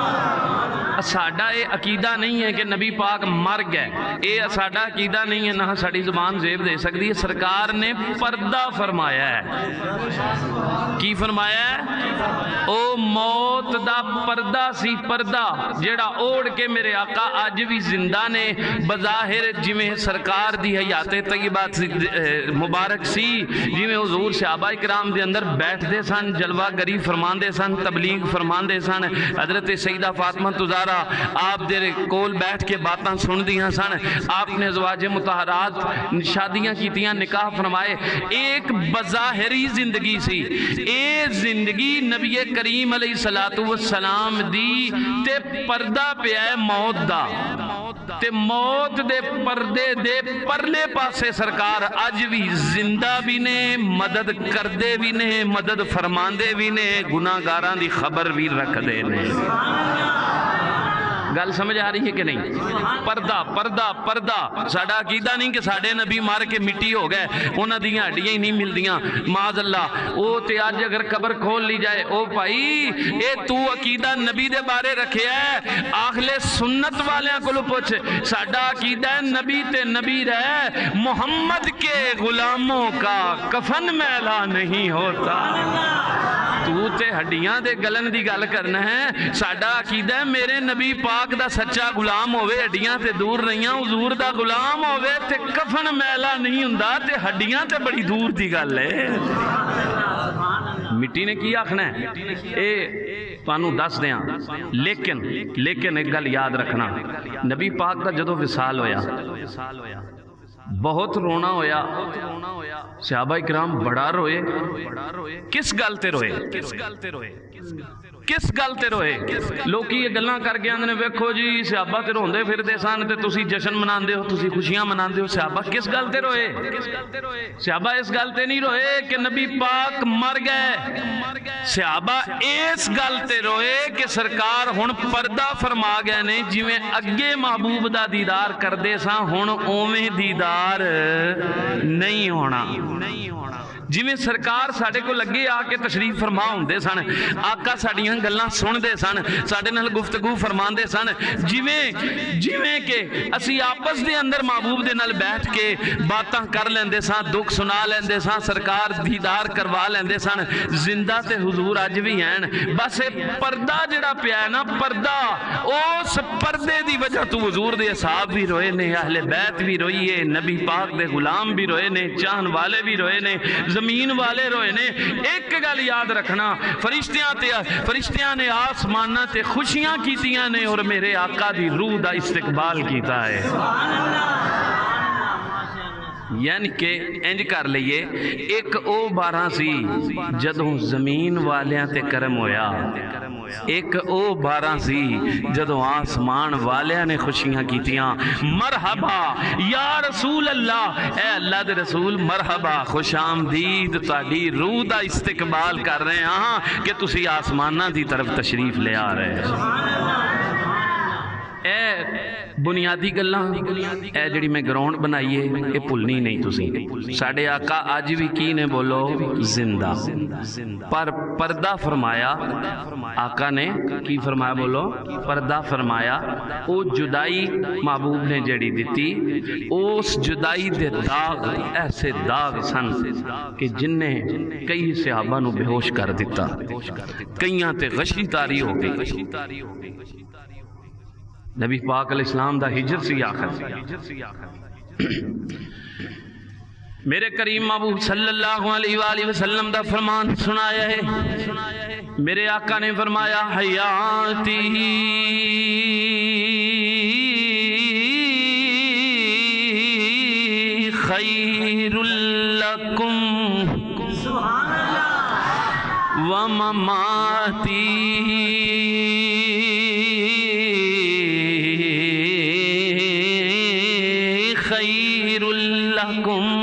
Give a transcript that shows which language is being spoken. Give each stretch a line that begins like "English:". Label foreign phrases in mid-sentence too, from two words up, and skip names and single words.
Urdu: ساڈا یہ عقیدہ نہیں ہے کہ نبی پاک مر گئے، یہ ساڈا عقیدہ نہیں ہے، نہ ساڈی زبان زیب دے سکتی ہے۔ سرکار نے پردہ فرمایا ہے۔
Punjabi: کی فرمایا ہے؟ او موت دا پردہ سی، پردہ جڑا اوڑ کے میرے آقا آج بھی زندہ نے۔ بظاہر جویں سرکار دی حیات طیبہ مبارک سی، جویں حضور صحابہ کرام دے اندر بیٹھ دے سن، جلوہ گری فرمان دے سن، تبلیغ فرمان دے سن۔ حضرت سیدہ فاطمہ تزارہ آپ دے کول بیٹھ کے باتاں سن دیاں سن، آپ نے ازواج مطہرات شادیاں کیتیاں، نکاح فرمائے۔ ایک بظاہری زندگی سی، اے زندگی نبی کریم
Arabic: علیہ السلام
Punjabi: دی تے پردہ پہ ہے موت دا، تے موت دے پردے دے پرلے پاسے سرکار اج بھی زندہ بھی نے، مدد کردے بھی نے، مدد فرماندے بھی نے، گناہگاراں دی خبر بھی رکھ دے نے۔ گل سمجھ آ رہی ہے کہ نہیں؟ پردہ پردہ پردہ ساڈا عقیدہ نہیں کہ ساڈے نبی مار کے مٹی ہو گئے، انہاں دیاں ہڈیاں ہی نہیں ملدیاں
Arabic: معاذ اللہ۔
Punjabi: او تے اج اگر قبر کھول لی جائے، او بھائی اے تو عقیدہ نبی دے بارے رکھیا ہے، اہل سنت والیاں کولو پوچھ۔ ساڈا عقیدہ ہے نبی تے نبی رہے،
Urdu: محمد کے غلاموں کا کفن میلا نہیں ہوتا۔
Punjabi: تو تے ہڈیاں دے گلن دی گل کرنا ہے، ساڈا عقیدہ ہے میرے نبی پاک دا سچا غلام ہوئے، ہڈیاں تے دور رہیاں، حضور دا غلام ہوئے تے کفن میلا نہیں ہوندا، تے ہڈیاں تے بڑی دور دی گل ہے۔ مٹی نے کی آکھنا ہے اے تانوں دس دیاں، لیکن ایک گل یاد رکھنا، نبی پاک دا جدو وصال ہویا بہت رونا ہویا، صحابہ اکرام بڑا روئے۔ کس گل تے روئے؟ کس گل تے روئے؟ لوکی یہ گلاں کر کے آندے ویکھو جی صحابہ تے روندے پھردے سن تے تسی جشن مناندے ہو، تسی خوشیاں مناندے ہو۔ صحابہ کس گل تے روئے؟ صحابہ اس گل تے نہیں روئے کہ نبی پاک مر گئے، صحابہ اس گل تے روئے کہ سرکار ہن پردہ فرما گئے نے، جویں اگے محبوب دا دیدار کردے ساں ہن اوویں دیدار نہیں ہونا۔ جویں سرکار ساڈے کو لگے آ کے تشریف فرما ہوندے سن، آقا ساڈیاں گلاں سندے سن، ساڈے نال گفتگو فرماندے سن، جویں کہ اسی آپس دے اندر محبوب دے نال بیٹھ کے باتاں کر لیندے ساں، دکھ سنا لیندے ساں، سرکار دیدار کروا لیندے سن۔ زندہ تے حضور اج بھی ہیں، بس پردہ جڑا پیا ہے نا، پردہ اس پردے دی وجہ تو حضور دے اصحاب بھی روئے نے، اہل بیت بھی روئی ہے، نبی پاک دے غلام بھی روئے نے، چاہن والے بھی روئے نے، زمین والے روئے نے۔ ایک گل یاد رکھنا، فرشتیاں نے آسمانہ تے خوشیاں کیتیاں نے اور میرے آقا دی روح دا استقبال کیتا ہے۔ یعنی کہ انج کر لئیے، ایک او بارہ سی جدوں زمین والیاں تے کرم ہویا، ایک او بارہ سی جدوں آسمان والیاں نے خوشیاں کیتیاں۔
Arabic: مرحبا یا رسول اللہ،
Punjabi: اے اللہ دے رسول مرحبا، خوش آمدید، تہاڈی روح دا استقبال کر رہے ہیں کہ تسی آسمانہ دی طرف تشریف لے آ رہے ہیں۔ اے بنیادی گلاں، اے جڑی میں گراؤنڈ بنائیے اے بھولنی نہیں تسی۔ ساڈے آقا اج بھی کی نے بولو زندہ، پر پردہ فرمایا آقا نے، کی فرمایا بولو؟ پردہ فرمایا۔ او جدائی محبوب نے جڑی دیتی، اس جدائی دے داغ ایسے داغ سن کہ جن نے کئی صحابہ نو بے ہوش کر دیتا، کئیاں تے غشی تاری ہو گئی۔ نبی پاک
Arabic: علیہ السلام
Punjabi: دا ہجر سی آخر، میرے کریم محبوب
Arabic: صلی اللہ علیہ وآلہ وسلم
Punjabi: دا فرمان سنایا ہے۔ میرے آقا نے فرمایا
Arabic: حیاتی خیر لکم ومماتی خیر لکم۔